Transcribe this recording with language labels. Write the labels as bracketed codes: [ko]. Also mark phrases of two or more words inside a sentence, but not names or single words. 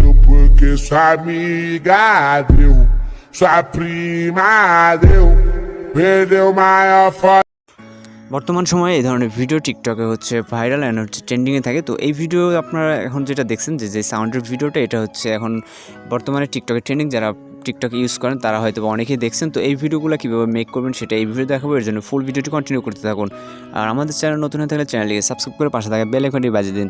[pt] porque sua amiga deu, sua prima deu, perdeu maior foto. [bn] বর্তমান সময়ে এই ধরনের ভিডিও টিকটকে হচ্ছে ভাইরাল অ্যান্ড হচ্ছে ট্রেন্ডিংয়ে থাকে। তো এই ভিডিও আপনারা এখন যেটা দেখছেন যে সাউন্ডের ভিডিওটা, এটা হচ্ছে এখন বর্তমানে টিকটকে ট্রেন্ডিং। যারা টিকটক ইউজ করেন তারা হয়তো অনেকেই দেখছেন। তো এই ভিডিওগুলো কীভাবে মেক করবেন সেটা এই ভিডিও দেখাবো। এর জন্য ফুল ভিডিওটি কন্টিনিউ করতে থাকুন। আর আমাদের চ্যানেল নতুন হয়ে থাকলে চ্যানেলটিকে সাবস্ক্রাইব করে পাশে থাকা বেল আইকনটি বাজিয়ে দিন।